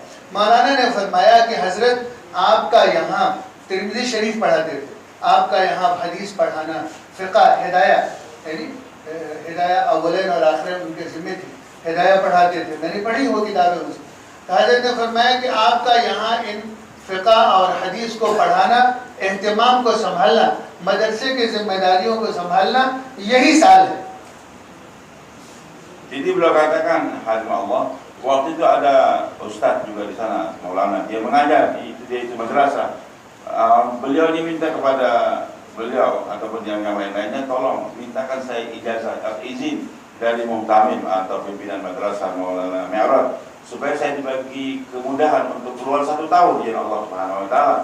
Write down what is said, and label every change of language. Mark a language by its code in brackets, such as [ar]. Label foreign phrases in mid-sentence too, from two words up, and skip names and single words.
[ur] مولانا نے فرمایا کہ حضرت آپ کا یہاں ترمذی شریف پڑھاتے تھے، آپ کا یہاں حدیث پڑھانا، فقہ، ہدایہ، یعنی ہدایہ اولاً اور آخراً ان کے ذمے تھی، ہدایہ پڑھاتے تھے، میں نے پڑھی وہ کتابیں ان سے. تو حضرت نے فرمایا کہ آپ کا یہاں ان فقہ اور حدیث کو پڑھانا، اہتمام کو سنبھالنا، مدرسے کی ذمہ داریوں کو سنبھالنا، یہی سال ہے. [id] Jadi beliau katakan, hadim Allah, waktu itu ada ustaz juga di sana, Maulana, dia mengajar dia itu madrasah. Beliau diminta kepada beliau ataupun yang lain-lainnya, tolong mintakan saya ijazah atau izin dari muhtamim atau pimpinan madrasah Maulana Mi'raj, supaya saya dibagi kemudahan untuk keluar 1 tahun ya Allah [ar] سبحانه وتعالى.